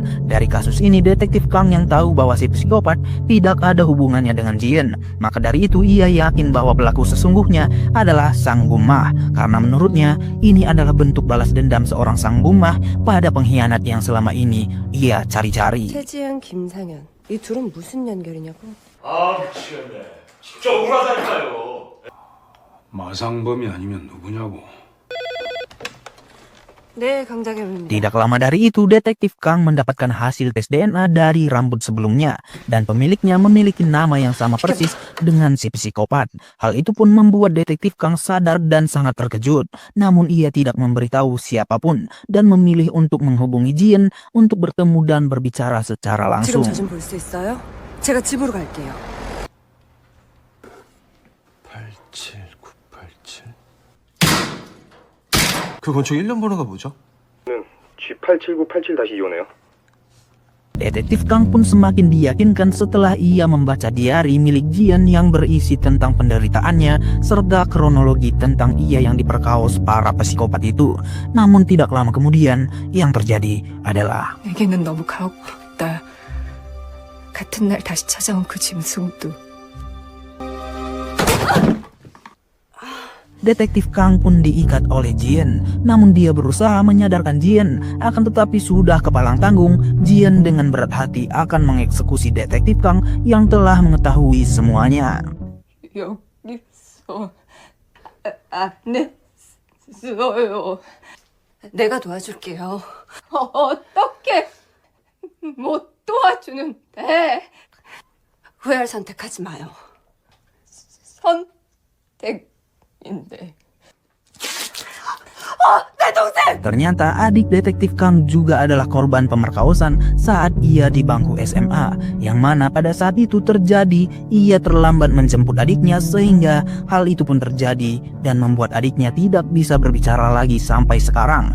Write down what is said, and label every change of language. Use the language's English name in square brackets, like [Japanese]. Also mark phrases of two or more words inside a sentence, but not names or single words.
[Indonesian] Dari kasus ini detektif Kang yang tahu bahwa si psikopat tidak ada hubungannya dengan Jian. Maka dari itu ia yakin bahwa pelaku sesungguhnya adalah Sang Bumah. Karena menurutnya ini adalah bentuk balas dendam seorang Sang Bumah pada pengkhianat yang selama ini ia cari-cari. [Korean] 최지은, 김상현. 이 둘은 무슨 연결이냐고? 아, 미치겠네. 진짜 억울하다니까요. 마상범이 아니면 누구냐고. 네, 강장현입니다. [Indonesian] Tidak lama dari itu, detektif Kang mendapatkan hasil tes DNA dari rambut sebelumnya dan pemiliknya memiliki nama yang sama persis dengan si psikopat. Hal itu pun membuat detektif Kang sadar dan sangat terkejut. Namun ia tidak memberitahu siapapun dan memilih untuk menghubungi Jian untuk bertemu dan berbicara secara [Korean] 지금 [Indonesian] langsung. [Korean] 저 좀 볼 수 있어요? 제가 집으로 갈게요. 87987. 그 건축 1년 번호가 뭐죠? G87987-2호네요. [Indonesian] Detektif Kang pun semakin diyakinkan setelah ia membaca diari milik Jian yang berisi tentang penderitaannya serta kronologi tentang ia yang diperkaos para psikopat itu. Namun tidak lama kemudian yang terjadi adalah [Korean] 내게는 너무 가혹했다. 같은 날 다시 찾아온 그 짐승도. [Indonesian] detektif Kang pun diikat oleh Jian. Namun dia berusaha menyadarkan Jian. Akan tetapi sudah kepalang tanggung, Jian dengan berat hati akan mengeksekusi detektif Kang yang telah mengetahui semuanya. [Korean] 여기서 안 했어요. 내가 도와줄게요. 어떻게 못 도와주는데? 후회할 선택하지 마요. 선택인데. [Indonesian] Ternyata adik detektif Kang juga adalah korban pemerkosaan saat ia di bangku SMA, yang mana pada saat itu terjadi ia terlambat menjemput adiknya sehingga hal itu pun terjadi dan membuat adiknya tidak bisa berbicara lagi sampai sekarang.